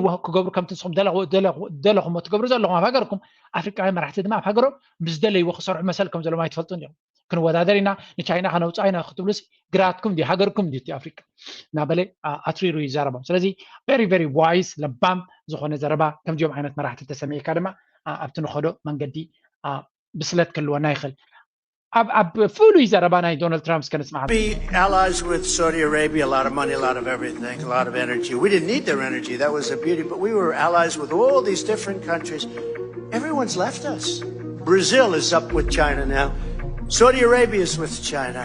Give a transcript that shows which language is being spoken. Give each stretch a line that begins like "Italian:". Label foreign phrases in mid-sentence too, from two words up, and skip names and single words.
Tigrinya: ክገብሩ ከምቲ ንስኹም ደለኹም ትገብሩ ዘለኹም ኣብ ሃገርኩም ኣፍሪቃዊ መራሕቲ ድማ ኣብ ሃገሮም ብዝደለይዎ ክሰርሑ መሰል ከም ዘለዎም ኣይትፈልጡን እዮም ክንወዳደር ኢና ንቻይና ከነውፃ ኢና ክትብሉስ ግራትኩም ዲ ሃገርኩም ዲ ኣፍሪቃ ናበለ ኣትሪሩ ይዛረቦም ስለዚ
English: very wise
Tigrinya: ለባም ዝኾነ ዘረባ ከምዚኦም ዓይነት መራሕቲ ተሰሚዕካ ድማ ኣብቲ ንኸዶ መንገዲ ብስለት ክህልወና ይኽእል ኣብ fully ዘረባና Donald Trump's
English: kind of smart. Be allies with Saudi Arabia, a lot of money, a lot of everything, a lot of energy. We didn't need their energy. That was their beauty, but we were allies with all these different countries. Everyone's left us. Brazil is up with China now. Saudi Arabia is with China.